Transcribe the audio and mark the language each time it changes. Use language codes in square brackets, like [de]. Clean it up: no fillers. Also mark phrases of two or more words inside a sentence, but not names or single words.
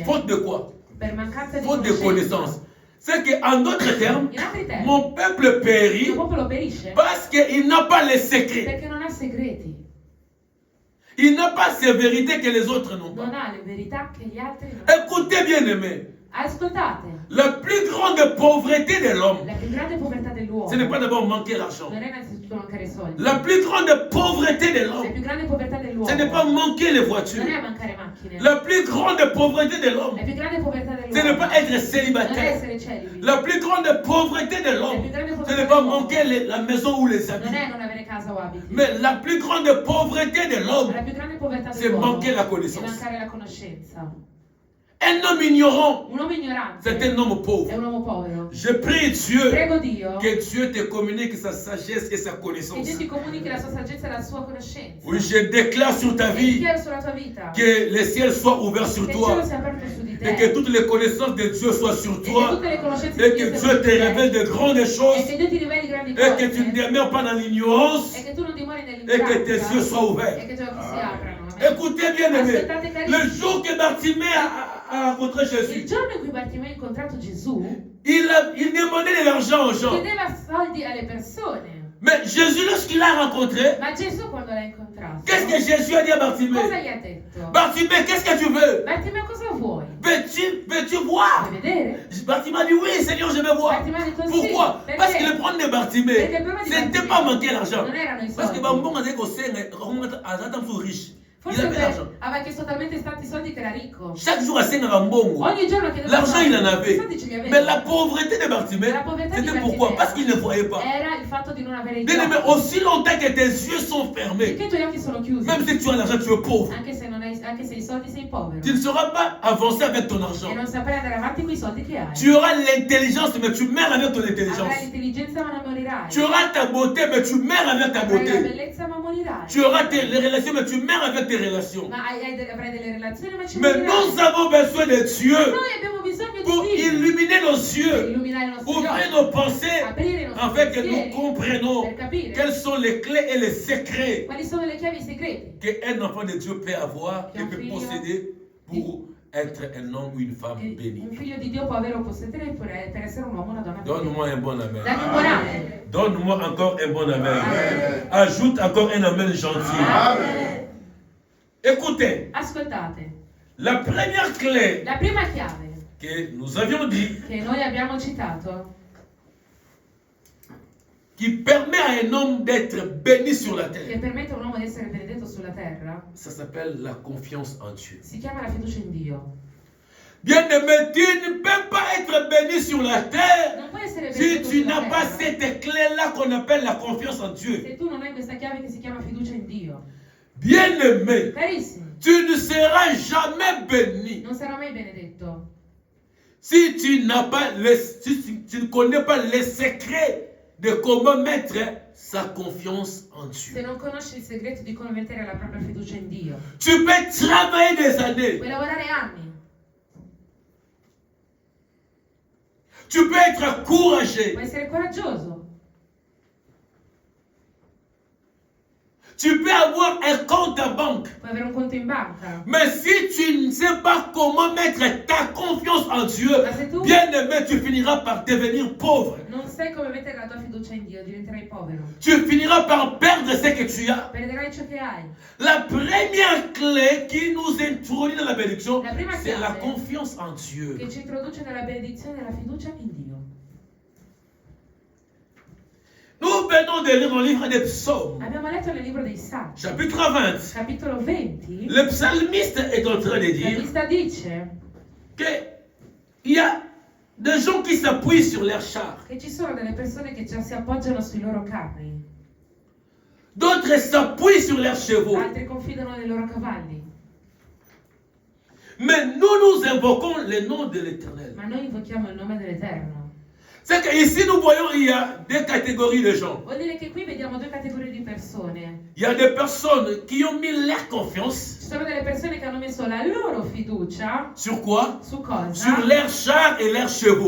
[fr] Faute de quoi? [it] per mancanza di [fr] Faute de [it] conoscenza. [fr] connaissance. C'est qu'en d'autres termes, [it] In altri termini, [fr] mon peuple il périt [it] mio popolo perisce [fr] parce qu'il n'a pas les secrets. [it] perché non ha segreti, [fr] Il n'a pas ces vérités que les autres n'ont [it] non [fr] pas. [it] ha le verità che gli altri non hanno. [fr] Écoutez bien aimé, [it] Ascoltate, [fr] la plus grande pauvreté de l'homme, [it] la più grande povertà dell'uomo [fr] ce n'est pas d'abord manquer l'argent. [it] non è innanzitutto mancare i soldi. [fr] La plus grande pauvreté de [it] La [fr] l'homme, [it] più grande povertà dell'uomo [fr] ce n'est pas manquer les [it] non [fr] voitures. [it] è mancare macchine. [fr] La plus grande pauvreté de l'homme, [it] La più grande povertà [fr] ce n'est [it] dell'uomo [fr] pas être [it] non è [fr] célibataire. [it] essere celibi. [fr] La plus grande pauvreté de l'homme, ce n'est pas manquer la maison ou les habits. [it] Non è non avere casa o abiti. [fr] Mais la plus grande pauvreté de l'homme, [it] La più grande povertà [fr] c'est [it] dell'uomo [fr] manquer la [it] è [fr] connaissance. [it] mancare la conoscenza. [fr] Un homme ignorant, [it] Un uomo ignorante [fr] c'est un homme [it] è [fr] pauvre. [it] un uomo povero. [fr] Je prie Dieu [it] Prego Dio [fr] que Dieu te communique sa sagesse et sa [it] che [fr] connaissance. [it] Dio ti comunichi la sua saggezza e la sua conoscenza. [fr] Oui, je déclare sur ta [it] E [fr] vie [it] dichiaro sulla tua vita [fr] que le ciel soit ouvert sur [it] che il cielo [fr] toi [it] sia aperto su di te [fr] et que toutes les connaissances de Dieu soient sur [it] e che [fr] toi [it] tutte le conoscenze [fr] et [it] di [fr] que [it] Dio [fr] Dieu te révèle de grandes [it] e [fr] choses [it] che Dio ti riveli grandi [fr] et que tu ne [it] cose [fr] demeures pas dans l'ignorance [it] e che tu non dimori [fr] et que tes yeux [it] nell'ignoranza [fr] soient ouverts. [it] e che i tuoi occhi si aprano. [fr] Écoutez bien aimé, [it] Aspettate carissimi. [fr] le jour que Bartimée a rencontré [it] Il [fr] Jésus, [it] giorno in cui Bartimeo ha incontrato Gesù [fr] il demandait de l'argent aux gens. [it] chiedeva soldi alle persone. [fr] Mais Jésus, lorsqu'il l'a rencontré, [it] Ma Gesù quando l'ha incontrato, [fr] qu'est-ce que Jésus a dit à [it] cosa [fr] Bartimée? [it] gli ha detto? [fr] Bartimée, qu'est-ce que tu veux? [it] Bartimeo, cosa vuoi? [fr] Veux-tu voir? [it] Vuoi vedere? [fr] Bartimée a dit oui, Seigneur, je veux voir. [it] Bartimeo ha detto sì. [fr] Pourquoi? [it] Perché? [fr] Parce que le problème de Bartimée, [it] Perché il problema di [fr] ce n'était [it] Bartimeo [fr] pas manquer l'argent. [it] non erano i [fr] Parce que [it] soldi. [fr] Bambon a dit qu'au Sénégal, riche. [it] Il Forse [fr] avait l'argent. [it] aveva chiesto talmente tanti soldi che era ricco. [fr] Chaque jour à Sénégal, Mbongo. [it] Ogni giorno chiedeva [fr] L'argent, [it] soldi. [fr] il en [it] I [fr] avait. [it] soldi ce li aveva. [fr] Mais la pauvreté de Bartimée, [it] La povertà di [fr] c'était [it] Bartimeo [fr] pourquoi? Parce qu'il ne voyait pas. [it] era il fatto di non avere i [fr] Bien aimé, [it] soldi. [fr] aussi longtemps que tes yeux sont fermés, [it] Perché i tuoi occhi sono chiusi. [fr] même si tu as l'argent, tu es pauvre. [it] Anche se i soldi sei povero. [fr] Tu ne sauras pas avancer avec ton argent. [it] E non saprai andare avanti con i soldi che hai. [fr] Tu auras l'intelligence, mais tu meurs avec ton [it] Avrai [fr] intelligence. [it] l'intelligenza ma non morirai. [fr] Tu auras ta beauté, mais tu meurs avec ta [it] Avrai la [fr] beauté. [it] bellezza ma morirai. [fr] Tu auras les relations, mais tu meurs avec tes relations. [it] Ma avrai delle relazioni ma ci [fr] Mais [it] morirai. [fr] nous avons besoin de Dieu [it] Noi abbiamo bisogno [fr] pour [it] di Dio. [fr] illuminer nos [it] Per [fr] yeux, [it] illuminare i nostri [fr] ouvrir occhi. nos pensées, [it] Aprire i nostri [fr] afin que nous [it] pensieri [fr] comprenions [it] per capire [fr] quelles sont les clés et les secrets [it] quali sono le chiavi segrete [fr] qu'un enfant de Dieu peut avoir et [it] Un [fr] peut [it] figlio [fr] posséder pour être un homme ou une femme [it] che [fr] bénie. [it] un figlio di Dio può avere o possedere per essere un uomo o una donna. [fr] Donne-moi un bon amen. [it] Dammi un buon amen. [fr] Donne-moi encore un bon amen. Amen. Ajoute encore un amen gentil. Amen. Écoutez, [it] Ascoltate, [fr] la première clé [it] la prima chiave [fr] que nous avions dit [it] che noi abbiamo citato [fr] qui permet à un homme d'être béni sur la [it] che [fr] terre, [it] permette a un uomo di essere benedetto sulla terra [fr] ça s'appelle la confiance en Dieu. [it] si chiama la fiducia in Dio. [fr] Bien-aimé, tu ne peux pas être béni sur la terre [it] Non puoi essere [fr] si [it] benedetto [fr] tu [it] sulla [fr] n'as pas [it] terra [fr] cette clé-là qu'on appelle la confiance en Dieu. [it] se tu non hai questa chiave che si chiama fiducia in Dio. [fr] Bien-aimé, [it] Carissimi, [fr] tu ne seras jamais béni [it] non sarò mai benedetto [fr] si tu n'as pas si tu ne connais pas les secrets de comment mettre sa confiance en [it] se [fr] Dieu. [it] non conosci il segreto di come mettere la propria fiducia in Dio. [fr] Tu peux travailler des années. [it] Puoi lavorare anni, [fr] Tu peux être courageux. [it] puoi essere coraggioso, [fr] Tu peux avoir un compte à banque. [it] Puoi avere un conto in banca. [fr] Mais si tu ne sais pas comment mettre ta confiance en Dieu, bien aimé, tu finiras par devenir pauvre. [it] Non sai come mettere la tua fiducia in Dio, diventerai povero. [fr] Tu finiras par perdre ce que tu as. [it] Perderai ciò che hai. [fr] La première clé qui nous introduit dans la bénédiction, c'est la confiance en Dieu. [it] Che ci introduce nella benedizione e la fiducia in Dio. [fr] Nous venons de lire dans le livre des psaumes, [it] Abbiamo letto nel libro dei Salmi, [fr] chapitre 20. [it] capitolo 20. [fr] Le psalmiste est en train de [it] Il [fr] dire [it] salmista dice [fr] qu'il y a des gens qui s'appuient sur leurs chars. [it] che ci sono delle persone che già si appoggiano sui loro carri, [fr] D'autres s'appuient sur leurs chevaux. [it] altri confidano nei loro cavalli. [fr] Mais nous invoquons le nom de l'Éternel. [it] Ma noi invochiamo il nome dell'Eterno. [fr] C'est qu'ici nous voyons il y a deux catégories de gens. [it] Vuol dire che qui vediamo due categorie di persone. [fr] Il y a des personnes qui ont mis leur confiance. [it] Ci sono delle persone che hanno messo la loro fiducia [fr] Sur quoi? [it] su cosa? [fr] Sur leurs chars et leurs chevaux.